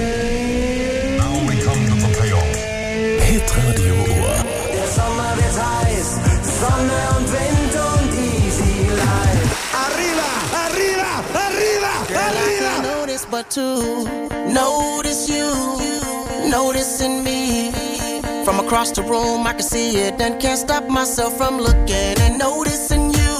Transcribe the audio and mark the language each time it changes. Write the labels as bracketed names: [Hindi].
[English] Now we come to the payoff. Hitradio Ohr. [German] Der Sommer wird heiß, Sonne und Wind und [English] easy life. [Spanish] Arriba, arriba, arriba, arriba. [English] Notice but to notice you, noticing me. From across the room I can see it and can't stop myself from looking and noticing you.